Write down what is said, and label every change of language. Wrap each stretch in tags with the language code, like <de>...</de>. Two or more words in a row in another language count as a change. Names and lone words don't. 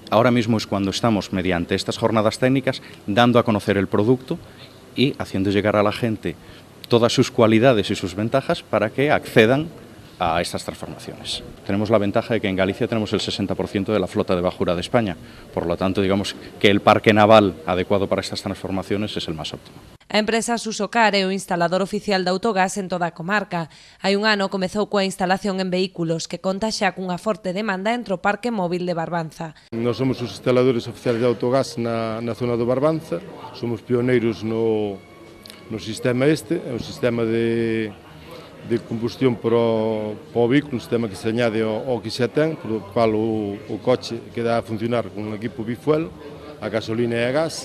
<es>Ahora mismo es cuando estamos, mediante estas jornadas técnicas, dando a conocer el producto y haciendo llegar a la gente todas sus cualidades y sus ventajas para que accedan a estas transformaciones. Tenemos la ventaja de que en Galicia tenemos el 60% de la flota de bajura de España, por lo tanto, digamos que el parque naval adecuado para estas transformaciones es el más óptimo.</es> <gl>A empresa Susocar é o instalador oficial de autogás en toda a comarca. Hai un ano comezou coa instalación en vehículos que conta xa cunha forte demanda entre o parque móvil de Barbanza. Nós somos os instaladores oficiales de autogás na zona do Barbanza, somos pioneiros no sistema este, é un sistema de combustión para o vehículo, un sistema que se añade ao que xa ten, por cual o coche queda a funcionar con un equipo bifuel, a gasolina e a gas.</gl>